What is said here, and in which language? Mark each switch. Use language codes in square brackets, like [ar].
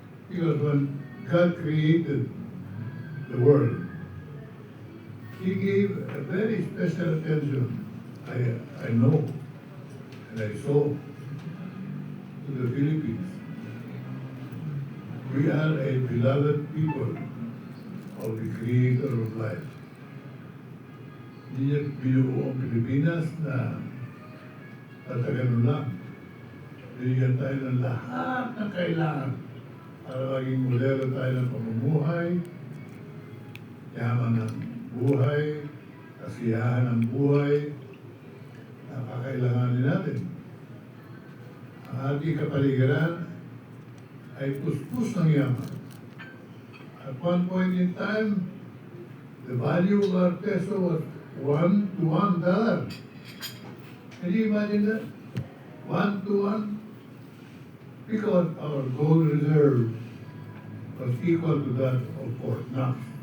[en] Because when God created the world, He gave a very special attention, I know, and I saw, to the Philippines. We are a beloved people of the Creator of life. [tl] Hindi niya binuo ang Pilipinas na tatagano lang. Bigyan tayo ng lahat ng kailangan para maging modelo tayo ng pamumuhay, yaman ng buhay, kasiyahan ng buhay na kakailanganin natin. Ang ating kapaligiran ay puspos ng yaman. [en] At one point in time, the value of our peso was $1 to $1. Can you imagine that? 1 to 1? Because our gold reserve was equal to that of Fort Knox.